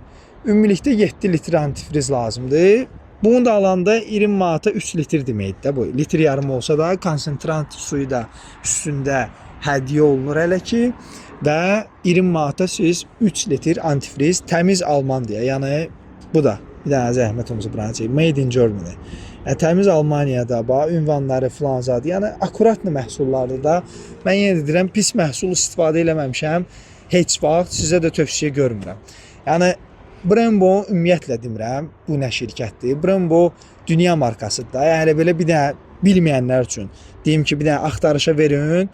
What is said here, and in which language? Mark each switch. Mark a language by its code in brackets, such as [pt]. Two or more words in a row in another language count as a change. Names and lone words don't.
[az] Ümumilikdə 7 litr antifriz lazımdır. Bunu da alanda 20 manata 3 litr deməkdir də bu. Litr yarım olsa da konsentrant suyu da üstündə hədiyyə olunur hələ ki və 20 manata siz 3 litr antifriz təmiz Alman deyə. Yəni bu da bir dənə zəhmət olmasa buranı çək. [en] Made in Germany. [az] Təmiz Almaniyada, bax ünvanları filan zad. Yəni akkuratlı məhsullardır da. Mən yenə də deyirəm, pis məhsul istifadə eləməmişəm. Heç vaxt sizə də tövsiyə görmürəm. Yəni Brembo ümumiyyətlə demirəm, bu nə şirkətdir? Brembo dünya markasıdır da. Yəni belə bir də bilməyənlər üçün deyim ki, bir də axtarışa verin.